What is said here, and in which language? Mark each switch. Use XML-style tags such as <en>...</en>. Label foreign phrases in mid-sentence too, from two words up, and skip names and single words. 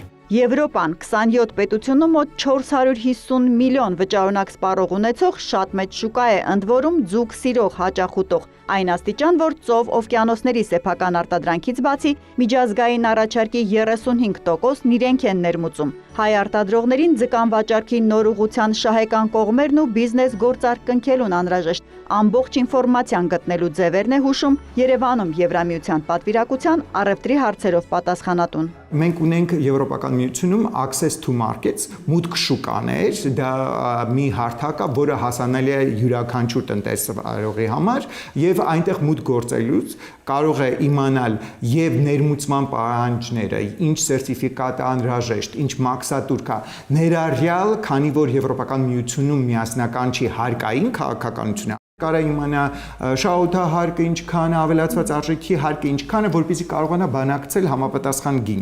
<hy>Եվրոպան 27 պետությունում մոտ 450 միլիոն վճարունակ սպառող ունեցող շատ մեծ շուկա է, ընդ որում ձուկ սիրող հաճախուտող, այն աստիճան, որ ծով օվկիանոսների սեփական արտադրանքից բացի միջազգային առաջարկի 35%-ն իրենք են ներմուծում։ Հայ արտադրողներին ձկան վաճառքի նոր ուղղության շահեկան կողմերն ու բիզնես գործարք կնքելուն անհրաժեշտ ամբողջ ինֆորմացիան գտնելու ձևերն է հուշում Երևանում Եվրամիության պատվիրակության առևտրի հարցերով պատասխանատուն։ Մենք ունենք Եվրոպական միությունում</hy> <en>access to markets,</en> <hy>մուտք շուկաներ, դա մի հարթակ է, որը հասանելի է յուրաքանչյուր տնտեսվարողի համար եւ այնտեղ մուտք գործելուց կարող է իմանալ եւ ներմուծման պահանջները, ինչ սերտիֆիկատ է անհրաժեշտ, ինչ մաքսատուր կա, ներառյալ, քանի որ Եվրոպական միությունում միասնական չի հարկային քաղաքականությունը Կարա իմանա շահութահարկը ինչքան է, ավելացված արժեքի հարկը ինչքան է, որպեսզի կարողանա բանակցել համապատասխան գին։</hy>